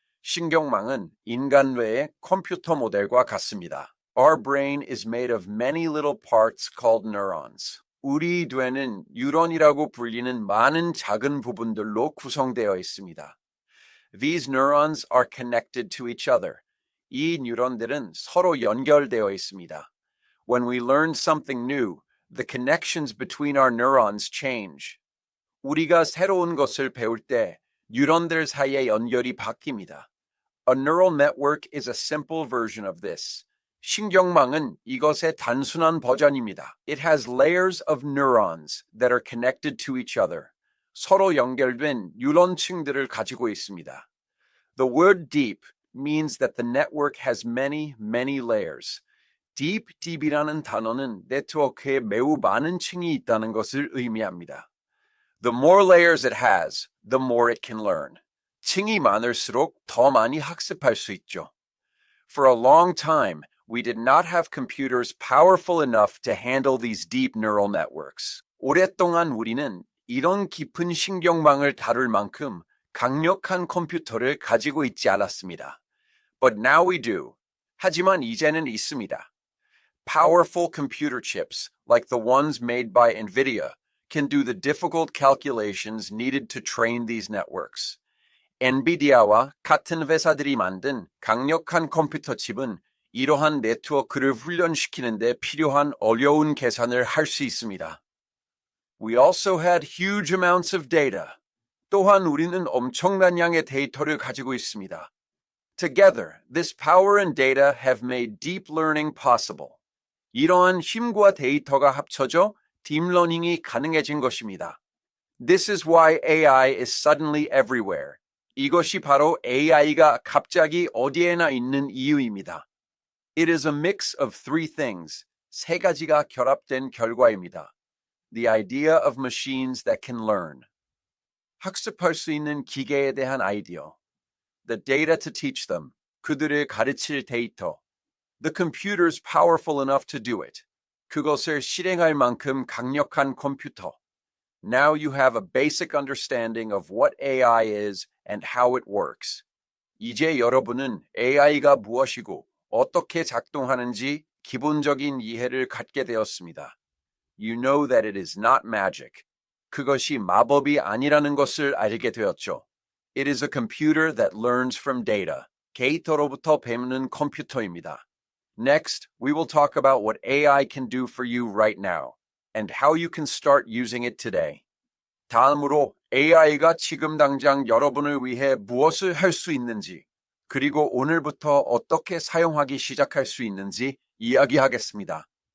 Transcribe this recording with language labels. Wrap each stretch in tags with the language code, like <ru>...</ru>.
<ko>신경망은 인간 뇌의 컴퓨터 모델과 같습니다.</ko> <en>Our brain is made of many little parts called neurons.</en> <ko>우리 뇌는 뉴런이라고 불리는 많은 작은 부분들로 구성되어 있습니다.</ko> <en>These neurons are connected to each other.</en> <ko>이 뉴런들은 서로 연결되어 있습니다.</ko> <en>When we learn something new, the connections between our neurons change.</en> <ko>우리가 새로운 것을 배울 때 뉴런들 사이의 연결이 바뀝니다.</ko> <en>A neural network is a simple version of this.</en> <ko>신경망은 이것의 단순한 버전입니다.</ko> <en>It has layers of neurons that are connected to each other.</en> <ko>서로 연결된 뉴런층들을 가지고 있습니다.</ko> <en>The word deep means that the network has many, many layers.</en> <ko>deep이라는 단어는 네트워크에 매우 많은 층이 있다는 것을 의미합니다.</ko> <en>The more layers it has, the more it can learn.</en> <ko>층이 많을수록 더 많이 학습할 수 있죠.</ko> <en>For a long time, we did not have computers powerful enough to handle these deep neural networks.</en> <ko>오랫동안 우리는 이런 깊은 신경망을 다룰 만큼 강력한 컴퓨터를 가지고 있지 않았습니다.</ko> <en>But now we do.</en> <ko>하지만 이제는 있습니다.</ko> <en>Powerful computer chips, like the ones made by NVIDIA, can do the difficult calculations needed to train these networks.</en> <ko>엔비디아와 같은 회사들이 만든 강력한 컴퓨터 칩은 이러한 네트워크를 훈련시키는 데 필요한 어려운 계산을 할 수 있습니다.</ko> <en>We also had huge amounts of data.</en> <ko>또한 우리는 엄청난 양의 데이터를 가지고 있습니다.</ko> <en>Together, this power and data have made deep learning possible.</en> <ko>이러한 힘과 데이터가 합쳐져 딥러닝이 가능해진 것입니다.</ko> <en>This is why AI is suddenly everywhere.</en> <ko>이것이 바로 AI가 갑자기 어디에나 있는 이유입니다.</ko> <en>It is a mix of three things.</en> <ko>세 가지가 결합된 결과입니다.</ko> <en>The idea of machines that can learn.</en> <ko>학습할 수 있는 기계에 대한 아이디어.</ko> <en>The data to teach them.</en> <ko>그들을 가르칠 데이터.</ko> <en>The computers powerful enough to do it.</en> <ko>그것을 실행할 만큼 강력한 컴퓨터.</ko> <en>Now you have a basic understanding of what AI is and how it works.</en> <ko>이제 여러분은 AI가 무엇이고 어떻게 작동하는지 기본적인 이해를 갖게 되었습니다.</ko> <en>You know that it is not magic.</en> <ko>그것이 마법이 아니라는 것을 알게 되었죠.</ko> <en>It is a computer that learns from data.</en> <ko>데이터로부터 배우는 컴퓨터입니다.</ko> <en>Next, we will talk about what AI can do for you right now and how you can start using it today.</en> <ko>다음으로 AI가 지금 당장 여러분을 위해 무엇을 할 수 있는지, 그리고 오늘부터 어떻게 사용하기 시작할 수 있는지 이야기하겠습니다.</ko>